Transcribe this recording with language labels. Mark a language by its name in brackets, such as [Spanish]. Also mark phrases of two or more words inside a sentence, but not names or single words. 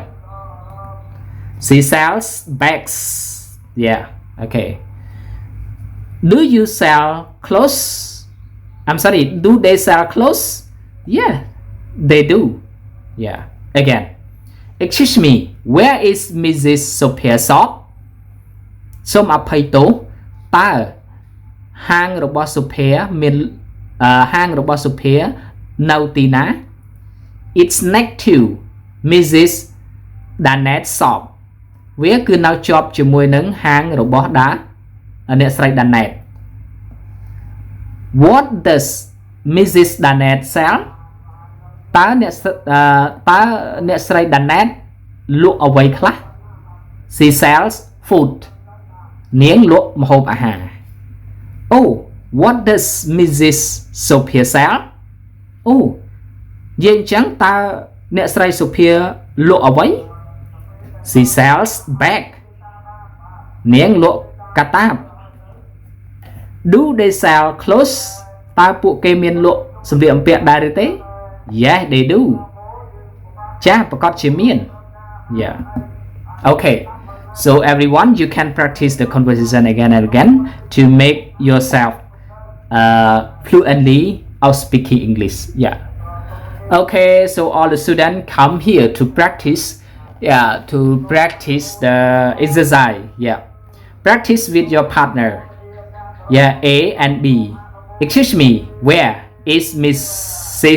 [English] She sells bags. Yeah, okay. Do you sell clothes? I'm sorry, do they sell clothes? Yeah, they do. Yeah, again. Excuse me, where is Mrs. Sophia's shop? [Khmer] សូមអភ័យទោសតើហាងរបស់ Sophia មានហាងរបស់ Sophia នៅទីណា [English] It's next to Mrs. [Khmer] Danette's shop វាគឺនៅជាប់ជាមួយនឹងហាងរបស់អ្នកស្រី Danette [English] What does Mrs. Danette sell [Khmer] តើអ្នកស្រី Danette លក់អ្វីខ្លះ [English] She sells food [Khmer] នាងលក់ម្ហូបអាហារ [English] Oh what does Mrs. [Khmer] Sophia sell អូនិយាយអញ្ចឹងតើអ្នកស្រី Sophia លក់អ្វី [English] She sells bag [Khmer] នាងលក់កាតាប Do [English] they sell clothes [Khmer] តើពួកគេមានលក់សម្លៀកបំពាក់ដែរឬទេ [English] Yes they do [Khmer] ចាស់ប្រកាសជាមាន [English] Yeah Okay So everyone you can practice the conversation again and again to make yourself fluently of speaking English Yeah Okay so all the students come here to practice to practice the exercise practice with your partner A and B Excuse me where is Mrs.